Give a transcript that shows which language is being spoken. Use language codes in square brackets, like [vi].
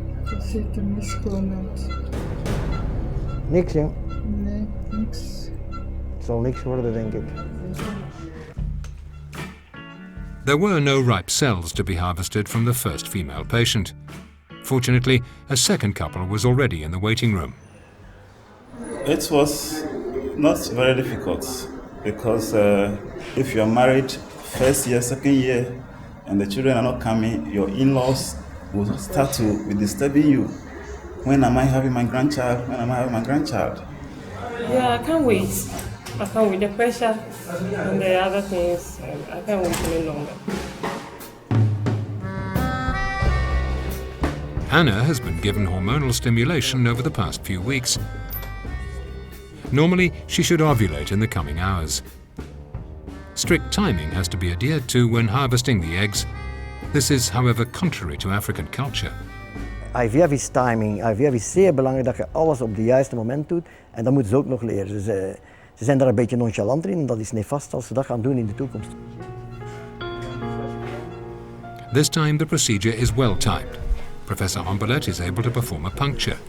[nl] Dat zit er niet gewoon uit. Niks, hè? Nee, niks. Het zal niks worden, denk ik. [en] There were no ripe cells to be harvested from the first female patient. Fortunately, a second couple was already in the waiting room. It was not very difficult because if you are married first year, second year, and the children are not coming, your in-laws will start to be disturbing you. When am I having my grandchild? When am I having my grandchild? Yeah, I can't wait. I can't wait. The pressure and the other things, I can't wait any longer. Anna has been given hormonal stimulation over the past few weeks. Normally, she should ovulate in the coming hours. Strict timing has to be adhered to when harvesting the eggs. This is, however, contrary to African culture. IVF is timing. [nl] IVF is zeer belangrijk dat je alles op het juiste moment doet. En dat moeten ze ook nog leren. Ze zijn daar een beetje nonchalanter in en dat is nefast als ze dat gaan doen in de toekomst. [en] This time the procedure is well timed. Professor Ambelet is able to perform a puncture.